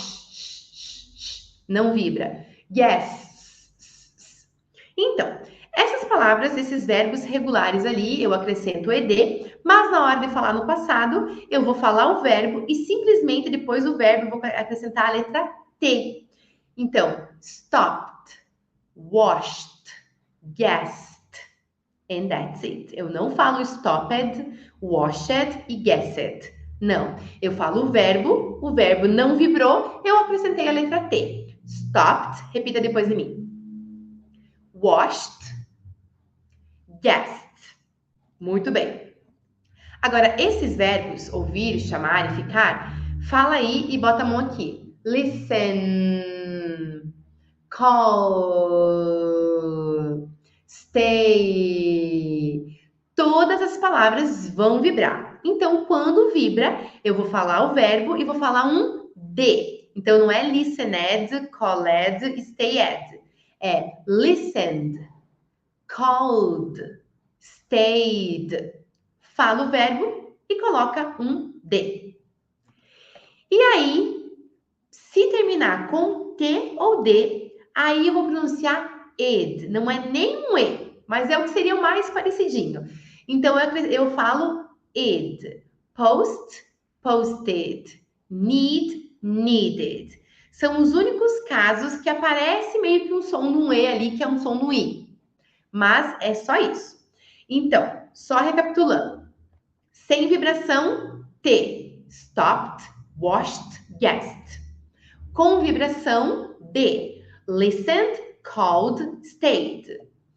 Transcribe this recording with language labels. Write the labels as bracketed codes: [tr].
[en] Wash, [pt] não vibra. [en] Guess. [pt] Então, essas palavras, esses verbos regulares ali, eu acrescento o ed, mas na hora de falar no passado, eu vou falar o verbo e simplesmente depois do verbo eu vou acrescentar a letra T. Então, [en] stopped, washed, guessed, and that's it. [pt] Eu não falo [en] stopped, washed [pt] e [en] guessed. [pt] Não, eu falo o verbo não vibrou, eu acrescentei a letra T. [en] Stopped, [pt] repita depois de mim. [en] Washed, guessed. [pt] Muito bem. Agora, esses verbos, ouvir, chamar e ficar, fala aí e bota a mão aqui. [en] Listen, call, stay. [pt] Todas as palavras vão vibrar. Então, quando vibra, eu vou falar o verbo e vou falar um de. Então, não é [en] listened, called, stayed. É listened, called, stayed. [pt] Fala o verbo e coloca um de. E aí, se terminar com T ou D, aí eu vou pronunciar ed. Não é nem um E, mas é o que seria o mais parecidinho. Então, eu falo ed. [en] Post, posted. Need, needed. [pt] São os únicos casos que aparece meio que um som no E ali, que é um som no I. Mas é só isso. Então, só recapitulando. Sem vibração, T. [en] Stopped, washed, guessed. [pt] Com vibração, D. [en] Listened, called, stayed.